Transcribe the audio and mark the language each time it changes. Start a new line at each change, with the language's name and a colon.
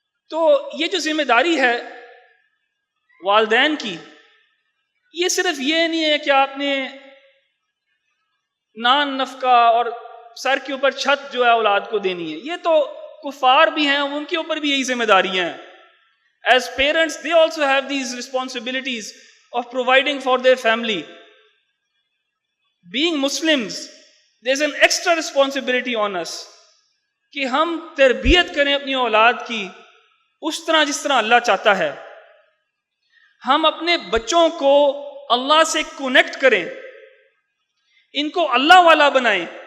Urdu: تو یہ جو ذمہ داری ہے والدین کی، یہ صرف یہ نہیں ہے کہ آپ نے نان نفقہ اور سر کے اوپر چھت جو ہے اولاد کو دینی ہے. یہ تو کفار بھی ہیں، ان کے اوپر بھی یہی ذمہ داریاں ہیں.
English: As parents, they also have these responsibilities of providing for their family. Being Muslims, there's an extra responsibility on us
Urdu: کہ ہم تربیت کریں اپنی اولاد کی اس طرح جس طرح اللہ چاہتا ہے. ہم اپنے بچوں کو اللہ سے کنیکٹ کریں، ان کو اللہ والا بنائیں.